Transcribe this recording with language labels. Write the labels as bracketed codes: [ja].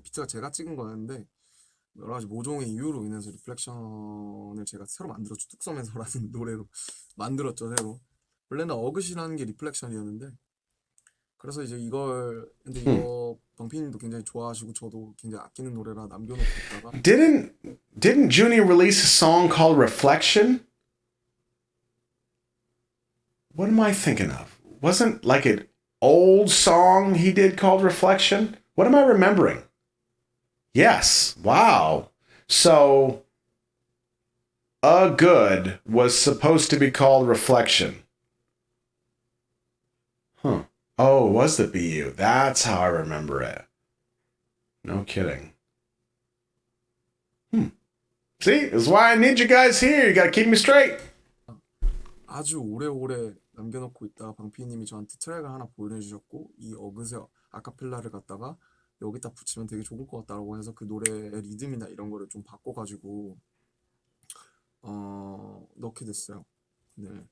[ko] 비트가 제가 찍은 거였는데 여러 가지 모종의 이유로 인해서 리플렉션을 제가 새로 만들었죠. 뚝섬에서라는 노래로 만들었죠, 새로. 원래는 어긋이라는 게 리플렉션이었는데 그래서 이제 근데 이거 방피님도 굉장히 좋아하시고 저도 굉장히 아끼는 노래라 남겨놓고 있다가 [en] Didn't Junie release a song called Reflection? What am I thinking of? Wasn't like an old song he did called Reflection? What am I remembering? Yes. Wow. So A Good was supposed to be called Reflection. Huh. Oh, it was the BU. That's how I remember it. No kidding. See, this is why I need you guys here. You gotta keep me straight. [ko] 아주 오래오래 남겨놓고 있다가 방피님이 저한테 트랙을 하나 보내주셨고 이 어긋의 아카펠라를 갖다가 여기다 붙이면 되게 좋을 것 같다고 해서 그 노래의 리듬이나 이런 거를 좀 바꿔가지고 넣게 됐어요. 네.